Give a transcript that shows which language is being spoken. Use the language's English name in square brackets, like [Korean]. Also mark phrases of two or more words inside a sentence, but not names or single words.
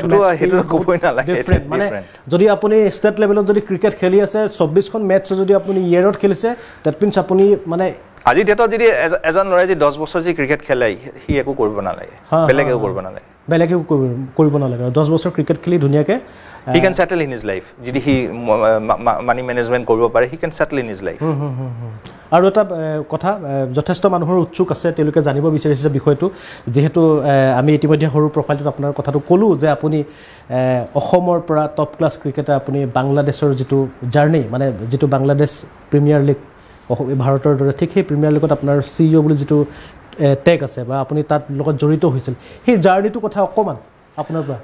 [Assamese] সেইটো ক'বই নালাগে মানে যদি আপুনি [English] state level [Assamese] যদি ক্ৰিকেট খেলি আছে 24খন মেচ যদি আপুনি ইয়েৰত খেলিছে [English] that means [Assamese] আপুনি মানে আজি ডেটত যদি এজন ল'ৰাই যদি 10 বছৰ যদি ক্ৰিকেট খেলে সি একো কৰিব নালাগে বেলেগ একো কৰিব নালাগে 10 বছৰ ক্ৰিকেট খেলি ধুনীয়াকৈ [English] he can settle in his life [Assamese] যদি [English] he money management [Assamese] কৰিব পাৰে [English] he can settle in his life [Assamese] আৰু এটা কথা যথেষ্ট মানুহৰ উৎসুক আছে তেওঁলোকে জানিব বিচাৰিছে বিষয়টো যেহেতু আমি ইতিমধ্যে সৰু প্ৰফাইলটোত আপোনাৰ কথাটো ক'লোঁ যে আপুনি অসমৰ পৰা [English] top class cricketer [Assamese] আপুনি বাংলাদেশৰ যিটো জাৰ্নি মানে যিটো বাংলাদেশ প্ৰিমিয়াৰ লীগ ভাৰতৰ দৰে ঠিক সেই প্ৰিমিয়াৰ লীগত আপোনাৰ CEO বুলি যিটো টেগ আছে বা আপুনি তাত লগত জড়িত হৈছিল সেই জাৰ্নিটোৰ কথা অকণমান আপোনাৰ পৰা